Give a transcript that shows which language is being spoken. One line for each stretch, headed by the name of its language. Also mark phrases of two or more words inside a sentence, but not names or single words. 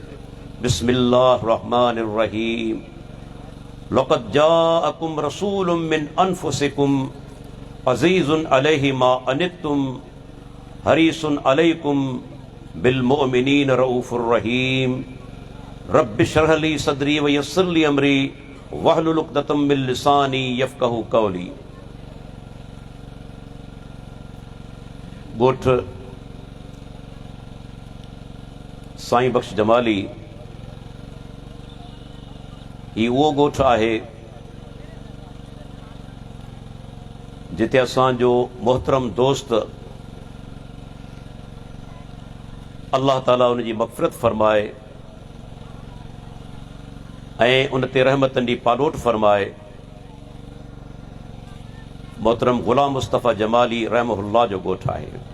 Arabic: بسم الله الرحمن الرحيم. لقد جاءكم رسول من أنفسكم عزيز عليه ما عنتم حريص عليكم بالمؤمنين رءوف رحيم. رب اشرح لي صدري ويسر لي أمري واحلل عقدة من لساني يفقهوا قولي.
Sindhi: ॻोठ साईं बख्श जमाली ही उहो ॻोठ आहे जिते असांजो मोहतरम दोस्त
Arabic: الله تعالى
Sindhi: उनजी मग़फ़िरत फरमाए ऐं उन ते रहमतनि जी पालोट फरमाए मोहतरम ग़ुलाम मुस्तफ़ा जमाली रहमहुल्लाह जो ॻोठ आहे।